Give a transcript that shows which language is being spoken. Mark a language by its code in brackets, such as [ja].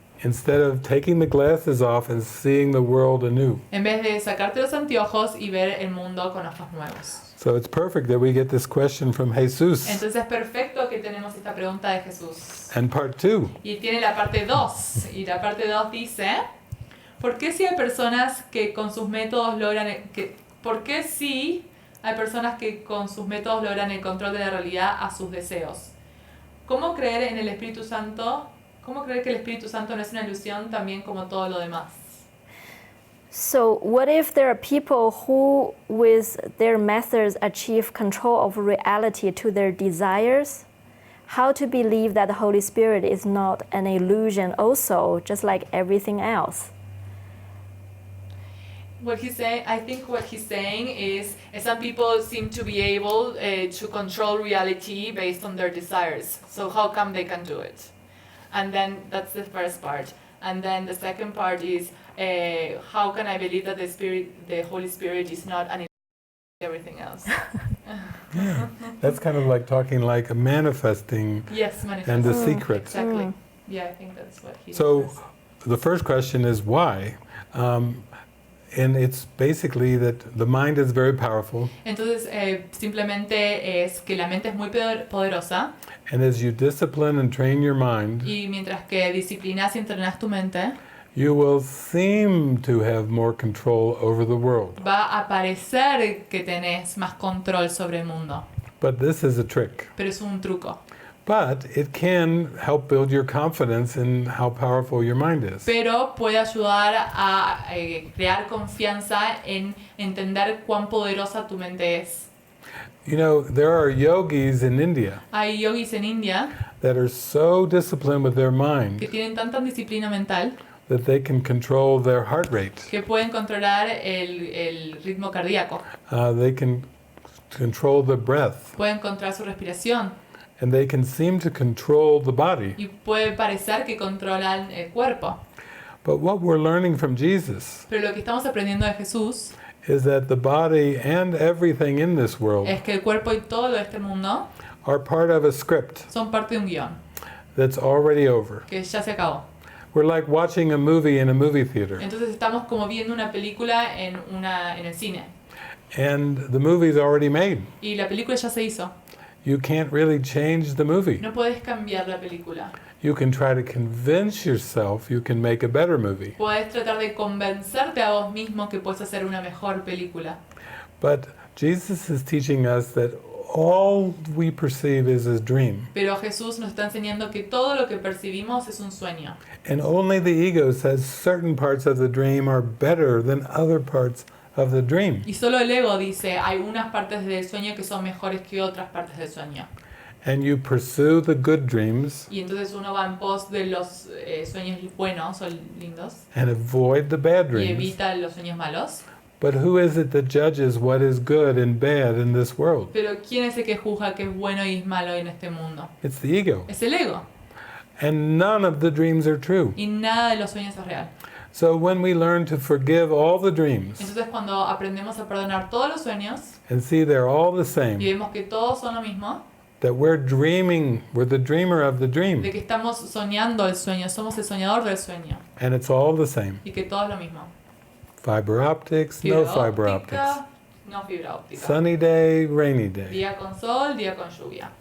[en] instead of taking the glasses off and seeing the world anew. [es] en vez de sacarte los anteojos y ver el mundo con ojos nuevos. [en] So it's perfect that we get this question from Jesus. [es] Entonces es perfecto que tenemos esta pregunta de Jesús. [en] And part 2, [es] Y tiene la parte 2, y la parte 2 dice, ¿por qué si hay personas que con sus métodos logran ¿por qué si hay personas que con sus métodos logran el control de la realidad a sus deseos? ¿Cómo creer en el Espíritu Santo? ¿Cómo creer que el Espíritu Santo no es una ilusión también como todo lo demás? [en] So, what if there are people who, with their methods, achieve control of reality to their desires? How to believe that the Holy Spirit is not an illusion also, just like everything else? I think what he's saying is some people seem to be able to control reality based on their desires. So how come they can do it? And then that's the first part. And then the second part is how can I believe that the Holy Spirit is not an everything else? yeah, that's kind of like talking like a manifesting Yes, manifesting. and the secret. Exactly. Yeah, I think that's what he So says. the first question is why? And it's basically that the mind is very powerful, [es] Entonces, simplemente es que la mente es muy poderosa [en] and as you discipline and train your mind, [es] y mientras que disciplinas y entrenas tu mente, [en] you will seem to have more control over the world. [es] va a parecer que tenés más control sobre el mundo. [en] But this is a trick. [es] Pero es un truco. [en] But it can help build your confidence in how powerful your mind is. [es] Pero puede ayudar a crear confianza en entender cuán poderosa tu mente es. [en] You know, there are yogis in India [es] Hay yogis en India [en] that are so disciplined with their [es] que [en] mind [es] tienen tanta disciplina mental [en] that they can control their heart rate. [es] que pueden controlar el ritmo cardíaco, [en] They can control the breath. [es] pueden controlar su respiración [en] And they can seem to control the body. [es] y puede parecer que controlan el cuerpo. [en] But what we're learning from Jesus [es] Pero lo que estamos aprendiendo de Jesús [en] is that the body and everything in this world [es] es que el cuerpo y todo lo de este mundo [en] are part of a script [es] son parte de un guión [en] that's already over. [es] que ya se acabó. [en] We're like watching a movie in a movie theater. [es] Entonces estamos como viendo una película en el cine [en] And the movie's already made. [es] y la película ya se hizo. [en] You can't really change the movie. [es] No puedes cambiar la película. [en] You can try to convince yourself you can make a better movie. [es] Puedes tratar de convencerte a vos mismo que puedes hacer una mejor película. [en] But Jesus is teaching us that all we perceive is a dream. [es] Pero Jesús nos está enseñando que todo lo que percibimos es un sueño. [en] And only the ego says certain parts of the dream are better than other parts of the dream. [es] Y solo el ego dice, hay unas partes del sueño que son mejores que otras partes del sueño. [en] and you pursue the good dreams [es] y entonces uno va en pos de los sueños buenos o lindos [en] and avoid the bad [es] y [en] dreams. [es] evita los sueños malos. [en] But who is it that judges what is good and bad in this world? [es] Pero ¿quién es el que juzga qué es bueno y es malo en este mundo? [en] It's the ego. [es] Es el ego. [en] And none of the dreams are true. [es] Y nada de los sueños es real. [en] So when we learn to forgive all the dreams [es] Entonces cuando aprendemos a perdonar todos los sueños [en] and see they're all the [es] y [en] same, [es] vemos que todos son lo mismo, [en] that we're dreaming, we're the dreamer of the [es] de [en] dream, [es] que estamos soñando el sueño, somos el soñador del sueño [en] and it's all the same. [es] y que todo es lo mismo. [en] Fiber optics, [es] Fibra [en] no fiber optics. [es] óptica, no fibra óptica. [en] Sunny day, rainy day. [es] Día con sol, día con lluvia.